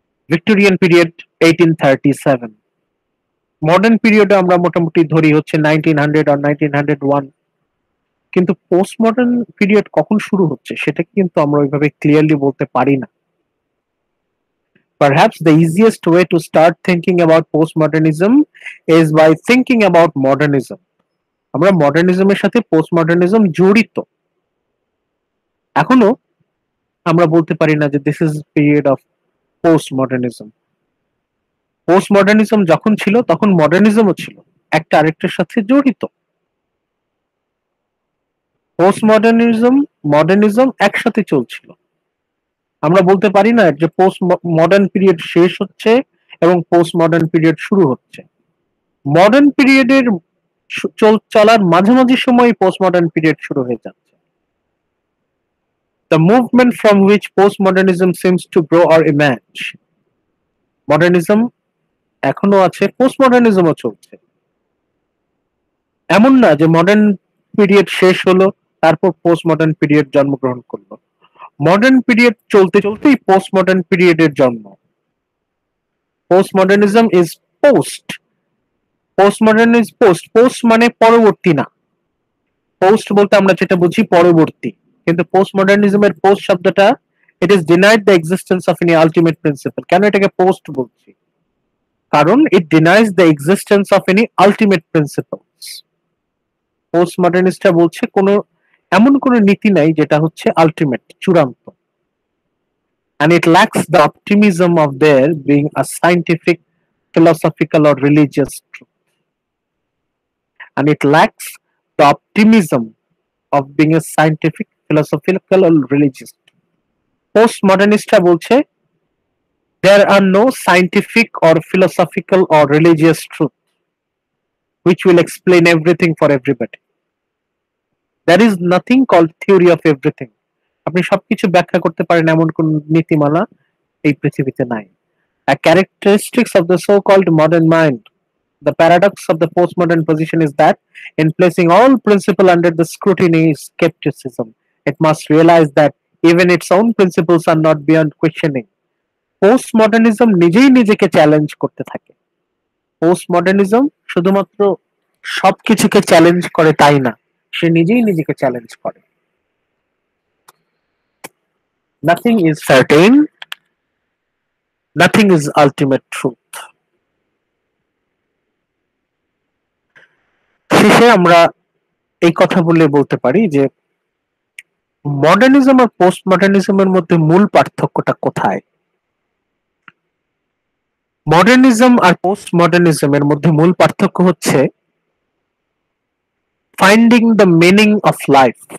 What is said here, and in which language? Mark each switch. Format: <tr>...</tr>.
<bn>Victorian period 1837, modern পিরিয়ডে আমরা মোটামুটি ধরি হচ্ছে 1900 or 1901। কিন্তু পোস্ট মডার্ন পিরিয়ড কখন শুরু হচ্ছে সেটা কিন্তু আমরা ওইভাবে ক্লিয়ারলি বলতে পারি না।</bn> <en>Perhaps the easiest way to start thinking about postmodernism is by thinking about modernism.</en> <bn>আমরা মডার্নিজমের সাথে পোস্টমডার্নিজম জড়িত। এখনো আমরা বলতে পারি না যে</bn> <en>This is period of postmodernism.</en> <bn>Postmodernism যখন ছিল তখন মডার্নিজমও ছিল, একটা আরেকটার সাথে জড়িত। পোস্টমডার্নিজম মডার্নিজম একসাথে চলছিল। আমরা বলতে পারি না যে পোস্ট মডার্ন পিরিয়ড শেষ হচ্ছে এবং পোস্ট মডার্ন পিরিয়ড শুরু হচ্ছে। মডার্ন পিরিয়ডের চলার মাঝামাঝি সময় পোস্ট মডার্ন পিরিয়ড শুরু হয়ে যাচ্ছে।</bn> <en>The movement from which postmodernism seems to grow or emerge.</en> <bn>Modernism এখনো আছে, পোস্টমডার্নিজমও চলছে। এমন না যে মডার্ন পিরিয়ড শেষ হলো তারপর পোস্ট মডার্ন পিরিয়ড জন্মগ্রহণ করলো। মডার্ন পিরিয়ড চলতে চলতেই পোস্ট মডার্ন পিরিয়ডের জন্ম।</bn> <en>Postmodernism is post, postmodern is post.</en> <bn>Post মানে পরবর্তী না, পোস্ট বলতে আমরা যেটা বুঝি পরবর্তী, কিন্তু পোস্টমডার্নিজমের পোস্ট শব্দটা</bn> <en>It is denied the existence of any ultimate principle.</en> <bn>কেন এটাকে পোস্ট বলছি? কারণ</bn> <en>It denies the existence of any ultimate principles.</en> <bn>পোস্টমডার্নিস্টরা বলছে এমন কোনো নীতি নাই যেটা হচ্ছে আলটিমেট, চূড়ান্ত।</bn> <en>And it lacks the optimism of there being a scientific, philosophical or religious truth. And it lacks the optimism of being a scientific, philosophical or religious truth. Postmodernistরা</en> <bn>বলছে</bn> <en>there are no scientific or philosophical or religious truth which will explain everything for everybody. There is nothing called theory of everything.</en> <bn>আপনি সবকিছু ব্যাখ্যা করতে পারেন এমন কোন নীতিমালা এই পৃথিবীতে নাই।</bn> <en>A characteristics of the so-called modern mind, the paradox of the postmodern position is that in placing all principle under the scrutiny is skepticism. It must realize that even its own principles are not beyond questioning.</en> <bn>Postmodernism নিজেই নিজেকে challenge করতে থাকে। Postmodernism শুধুমাত্র সবকিছুকে challenge করে তাই না, সে নিজেই নিজেকে চ্যালেঞ্জ করে।</bn> <en>Nothing is certain, nothing is ultimate truth.</en> <bn>শেষে আমরা এই কথা বলতে পারি যে মডার্নিজম আর পোস্ট মডার্নিজমের মধ্যে মূল পার্থক্যটা কোথায়? মডার্নিজম আর পোস্ট মডার্নিজমের মধ্যে মূল পার্থক্য হচ্ছে</bn> <en>Finding the meaning of life.</en>